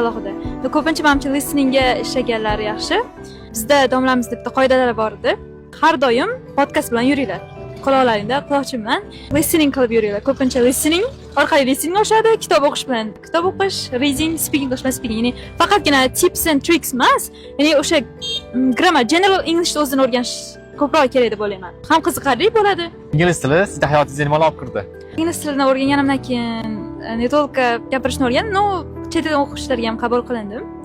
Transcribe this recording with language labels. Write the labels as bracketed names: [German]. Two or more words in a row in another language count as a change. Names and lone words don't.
[Uzbek] Ko'pincha menimcha listeningga ishlaganlar yaxshi. Bizda domlamizda bitta qoidalar bor edi. Har doim podcast bilan yuringlar. Quloqlaringda quloqchi bilan listening qilib yuringlar. Ko'pincha listening orqali listening oshadi, kitob o'qish bilan kitob o'qish, [English] reading, speaking [Uzbek] qilish bilan speaking. Ya'ni faqatgina [English] tips and tricks [Uzbek] emas, ya'ni o'sha grammar, [English] general English [Uzbek] o'zini o'rganish ko'proq kerak deb o'ylayman. Ham qiziqarli bo'ladi. Ingliz tili sizda hayotingizga nima olib kirdi? Ingliz tilini o'rganganimdan keyin [Russian] не только [Uzbek] gapirishni o'rgandim, no chet el o'qishlarga ham qabul qilindim.